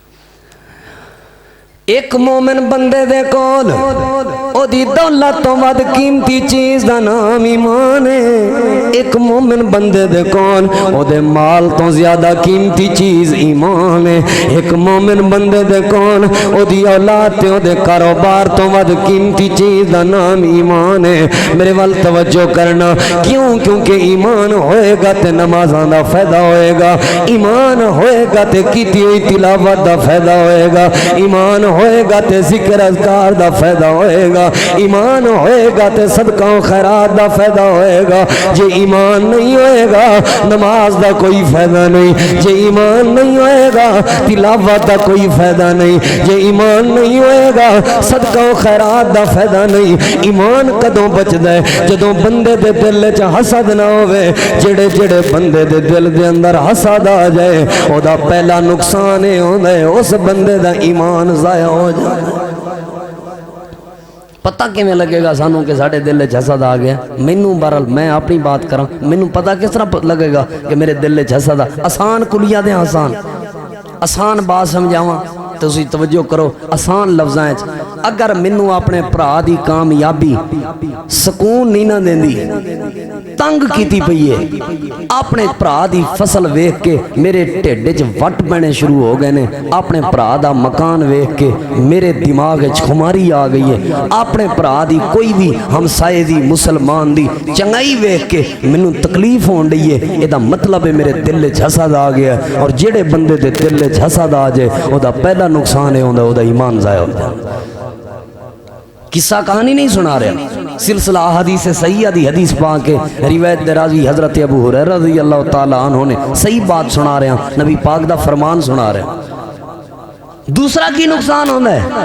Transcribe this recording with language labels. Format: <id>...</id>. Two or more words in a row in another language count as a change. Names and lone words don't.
<pa>ایک مومن بندے دے کول او دی دولت تو ود قیمتی چیز دا نام ایمان ہے۔ ایک مومن بندے دے کول او دے مال تو زیادہ قیمتی چیز ایمان ہے۔ ایک مومن بندے دے کول او دی اولاد تے او دے کاروبار تو ود قیمتی چیز دا نام ایمان ہے۔ میرے وال توجہ کرنا، کیونکہ ایمان ہوئے گا تے نمازاں دا فائدہ ہوئے گا، ایمان ہوئے گا تے کیتی ہوئی تلاوت دا فائدہ ہوئے گا، ایمان ہوئے گا تے ذکر اذکار دا فائدہ ہوئے گا، ایمان ہوئے گا تے صدقہ و خیرات دا فائدہ ہوئے گا۔ جے ایمان نہیں ہوئے گا نماز دا کوئی فائدہ نہیں، جے ایمان نہیں ہوئے گا تلاوت دا کوئی فائدہ نہیں، جے ایمان نہیں ہوئے گا صدقہ و خیرات دا فائدہ نہیں۔ ایمان کدوں بچدا ہے؟ جدوں بندے دے دل چ حسد نہ ہوئے۔ جڑے جڑے بندے دے دل دے اندر حسد آ جائے او دا پہلا نقصان ہے ہوندا ہے اس بندے دا ایمان ضائع ہو جائے۔ پتہ کیویں لگے گا سانوں کہ ساڈے دل وچ حسد آ گیا؟ مینوں بہرحال میں اپنی بات کراں، مینوں پتہ کس طرح لگے گا کہ میرے دل وچ حسد آ؟ آسان کلیہ دے آسان بات سمجھاواں، تسی توجہ کرو آسان لفظاں وچ۔ اگر مینوں اپنے بھرا دی کامیابی سکون نہیں نہ دیندی، تنگ کیتی پئی ہے، اپنے بھرا دی فصل ویکھ کے میرے ٹھڈ وچ وٹ پینے شروع ہو گئے نے، اپنے بھرا دا مکان ویکھ کے میرے دماغ وچ خماری آ گئی ہے، اپنے بھرا دی کوئی بھی ہمسائے دی مسلمان دی چنگائی ویکھ کے مینوں تکلیف ہون ڈئی ہے، اے دا مطلب ہے میرے دل وچ حسد آ گیا ہے۔ اور جڑے بندے دے دل وچ حسد آ جائے او دا پہلا نقصان ہے ہوندا او دا ایمان ضائع ہو جائے۔ قصہ کہانی نہیں سنا رہا، سلسلہ حدیث صحیحہ دی حدیث پاک کے روایت دے راوی حضرت ابو ہریرہ</pa> <ar>رضی اللہ تعالی عنہ</ar> <pa>نے صحیح بات سنا رہے ہیں، نبی پاک دا فرمان سنا رہے ہیں۔ دوسرا کی نقصان ہونا ہے؟</pa>